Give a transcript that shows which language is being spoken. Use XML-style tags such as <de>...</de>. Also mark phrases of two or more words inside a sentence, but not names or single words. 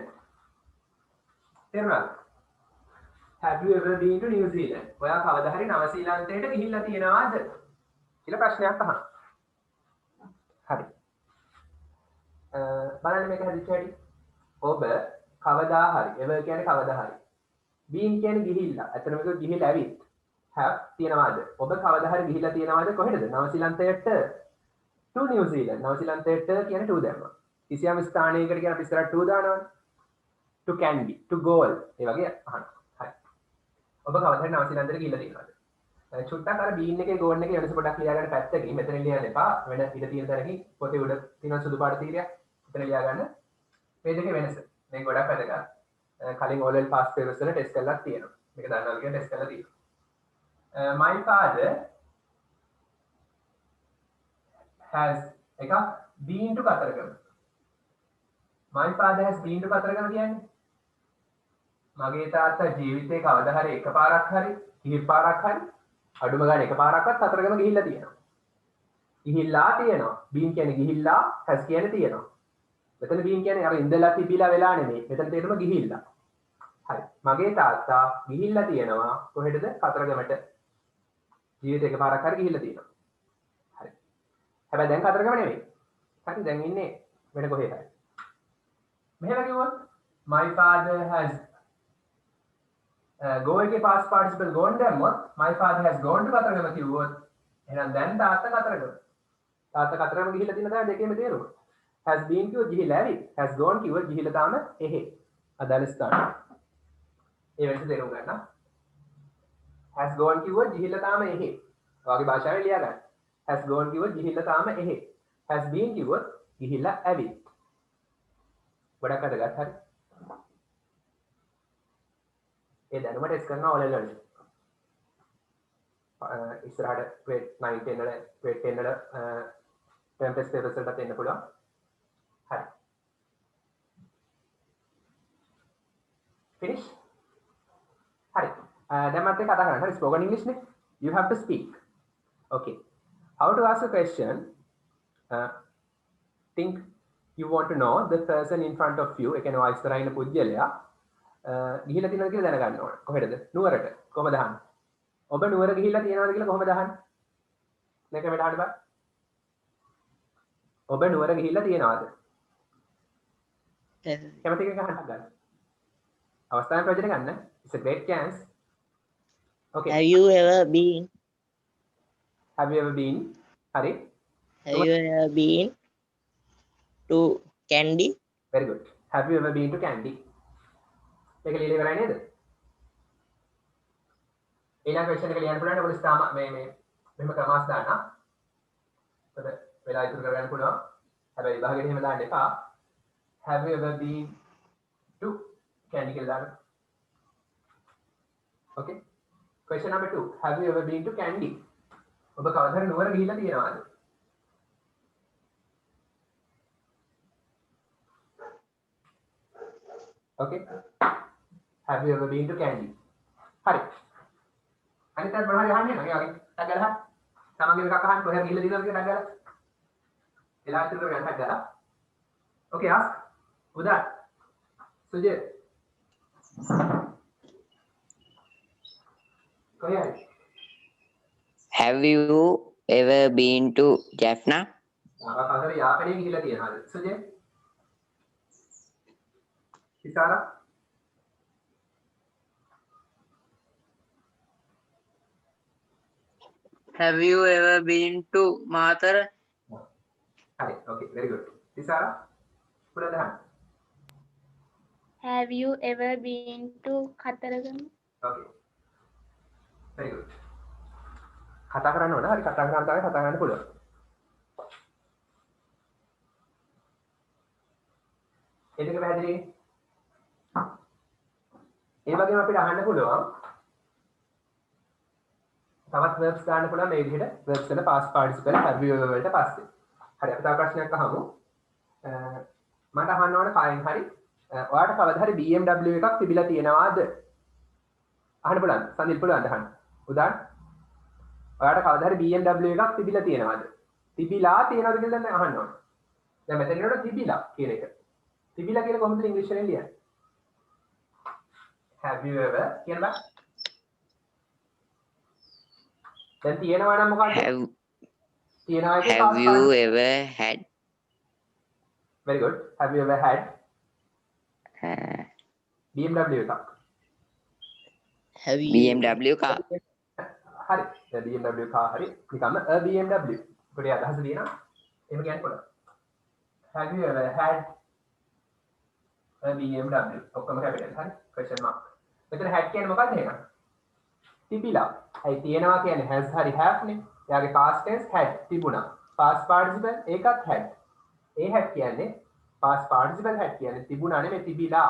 <si>තේරුණාද?</si> <en>Have you ever been to New Zealand?</en> <si>ඔයා කවදා හරි නවසීලන්තයට ගිහිල්ලා තියෙනවද? කියලා ප්‍රශ්නයක් අහන්න. හරි. බලන්න මේක හදිච්ච හැටි. ඔබ කවදා හරි ever කියන්නේ කවදා හරි. been කියන්නේ ගිහිල්ලා. අතන මේක ගිහිල්ලා ඇවිත්. have තියනවාද? ඔබ කවදා හරි ගිහිල්ලා තියෙනවද කොහෙද? නවසීලන්තයට</si> <en>to New Zealand.</en> <si>නවසීලන්තයට කියන්නේ to දැම්මා. කිසියම් ස්ථානයකට කියන අපි ඉස්සරහට to දානවනේ.</si> <en>to can be, to goal.</en> <si>ඒ වගේ අහනවා. හරි. ඔබ කවදා හරි නවසීලන්තයට ගිහිල්ලා තියෙනවද? චුට්ටක් අර බීන් එකේ ගෝන් එකේ වෙනස පොඩක් ලියා ගන්න පැත්තකින් මෙතන ලියන්න එපා. වෙන ඉඳ තියෙන තැනකින් පොතේ උඩ තියෙන සුදු පාට තීරයක්. මෙතන ලියා ගන්න. මේ දෙකේ වෙනස. මේක ගොඩක් වැදගත්. කලින්</si> <en>all well past papers</en> <si>වල ටෙස්ට් කරලා තියෙනවා. මේක දන්නවා කියන ටෙස්ට් කරලා තියෙනවා.</si> <en>My father has එකක් been to කතරගම. My father has been to</en> <si>කතරගම කියන්නේ මගේ තාත්තා ජීවිතේ කවදා හරි එකපාරක් හරි කිහිප පාරක් හරි අඩුම ගානේ එකපාරක්වත් කතරගම ගිහිල්ලා තියෙනවා. ගිහිල්ලා තියෙනවා. බීන් කියන්නේ ගිහිල්ලා, has කියන්නේ තියෙනවා. මෙතන බීන් කියන්නේ අර ඉඳලා තිබිලා වෙලා නෙමෙයි. මෙතන තේරුම ගිහිල්ලා. හරි. මගේ තාත්තා ගිහිල්ලා තියෙනවා කොහෙටද? කතරගමට. ජීවිතේ එකපාරක් හරි ගිහිල්ලා තියෙනවා. හරි. හැබැයි දැන් කතරගම නෙමෙයි. හරි දැන් ඉන්නේ වෙන කොහෙද? මෙහෙම කිව්වොත්</si> <en>my father has go එකේ past participle gone දැම්මොත් my father has gone to කතරගම</en> <si>කිව්වොත් එහෙනම් දැන් තාත්තා කතරගම. තාත්තා කතරගම ගිහිල්ලා තියෙන තමයි දෙකේම තේරුම.</si> <en>has been</en> <si>කිව්වොත් ගිහිල්ලා ඇවි.</si> <en>has gone</en> <si>කිව්වොත් ගිහිල්ලා තාම එහෙ. අදාළ ස්ථාන. ඒ වෙනස තේරුම් ගන්න.</si> <en>has gone</en> <si>කිව්වොත් ගිහිල්ලා තාම එහෙ. ඔයාගේ භාෂාවෙන් ලියා ගන්න.</si> <en>has gone</en> <si>කිව්වොත් ගිහිල්ලා තාම එහෙ.</si> <en>has been</en> <si>කිව්වොත් ගිහිල්ලා ඇවි. ගොඩක් අදගත් හරි. ඒ දැනුම ටෙස්ට් කරනවා ඔයාලා වලින්. ඉස්සරහට grade 9 10 වල grade 10 වල</si> <en>term test papers</en> <si>වලට එන්න පුළුවන්. හරි. finish. හරි. දැන් මත් එක්ක කතා කරන්න. හරි</si> <en>spoken English</en> <si>නේ.</si> <en>You have to speak. Okay. How to ask a question? Think you want to know the person in front of you.</en> <si>ඒ කියන්නේ ඔය ඉස්සරහින් ඉන්න පුද්ගලයා ගිහිල්ලා තියෙනවද කියලා දැනගන්න ඕන. කොහෙටද? නුවරට. කොහමද අහන්නේ? ඔබ නුවර ගිහිල්ලා තියෙනවද කියලා කොහමද අහන්නේ? මේක මෙතන අහන්න බෑ. ඔබ නුවර ගිහිල්ලා තියෙනවද? කැමති කෙනෙක් අහන්න ගන්න. අවස්ථාවෙන් ප්‍රයෝජන ගන්න.</si> <en>It's a great chance. Okay. Have you ever been? Have you ever been? Hari. Have you ever been to Kandy? Very good. Have you ever been to Kandy?</en> <si>මේක ලියලා ඉවරයි නේද? ඊළඟ ක්වෙස්චන් එක ලියන්න පුළුවන්. ඔයගොල්ලෝ ස්ථාම මේ මෙහෙම ක්‍රමාස් දාන්න. ඒකට වෙලා ඉතුරු කරගන්න පුළුවන්. හැබැයි විභාගෙට එහෙම දාන්න එපා.</si> <en>Have you ever been to Kandy</en> <si>කියලා දාන්න.</si> <en>Okay. Question number 2. Have you ever been to Kandy?</en> <si>ඔබ කවදාද නුවර ගිහිල්ලා තියෙනවද?</si> <en>Okay. Have you ever been to Kandy?</en> <si>හරි. අනිත් අය මොනවද අහන්නේ? මගේ වගේ ටක් ගාලා. තමන්ගේ එකක් අහන්න කොහෙද ගිහිල්ලා තියෙනවද කියලා ටක් ගාලා. එලා ඉතුරු කරගන්න ටක් ගාලා.</si> <en>Okay, ask.</en> <si>උදා. සුජය. කොහේ?</si> <en>Have you ever been to Jaffna?</en> <si>කවදාද යාපනයේ ගිහිල්ලා තියෙනවද? සුජය. ඉතාලා.</si> <en>Have you ever been to Mathara? Hi, okay, very good. Tisara, put on the hand. Have you ever been to Kataragama? Okay, very good.</en> <si>කතා කරන්න ඕන. හරි කතා කරන්න තමයි කතා කරන්න පුළුවන්. ඒ දෙක පැහැදිලි. ඒ වගේම අපිට අහන්න පුළුවන් තවත් verbs දාන්න පුළුවන් මේ විදිහට verbs වල</si> <en>past participle have you ever</en> <si>වලට පස්සේ. හරි අපි තව ප්‍රශ්නයක් අහමු. මට අහන්න ඕන කායෙන් හරි ඔයාලට කවදා හරි BMW එකක් තිබිලා තියෙනවද? අහන්න පුළුවන්. සඳිල් පුළුවන් අහන්න. උදාහරණ ඔයාලට කවදා හරි BMW එකක් තිබිලා තියෙනවද? තිබිලා තියෙනවද කියලා දැන් අහන්න ඕන. දැන් මෙතන ඉන්නකොට තිබිලා කියන එක. තිබිලා කියලා කොහොමද ඉංග්‍රීසි වලින් ලියන්නේ?</si> <en>Have you ever</en> <si>කියන බා? දැන් තියෙනවා නම් මොකක්ද? තියෙනවා එකේ</si> <en>Have you ever had? Very good. Have you ever had BMW එකක්? Have you BMW car?</en> <si>හරි. දැන් BMW car හරි නිකම්ම a BMW. පොඩි අදහස දෙනවා. එහෙම කියන්න පුළුවන්.</si> <en>Have you ever had a BMW?</en> <si>ඔක්කොම කැපිටල් හරි.</si> <en>question mark.</en> <si>මෙතන had කියන්නේ මොකක්ද එහෙනම්? තිබිලා. අයි තියෙනවා කියන්නේ has හරි have නේ. එයාගේ</si> <en>past tense</en> <si>had තිබුණා.</si> <en>past participle</en> <si>ඒකත් had. ඒ had කියන්නේ</si> <en>past participle had</en> <si>කියන්නේ තිබුණා නෙමෙයි තිබිලා.</si>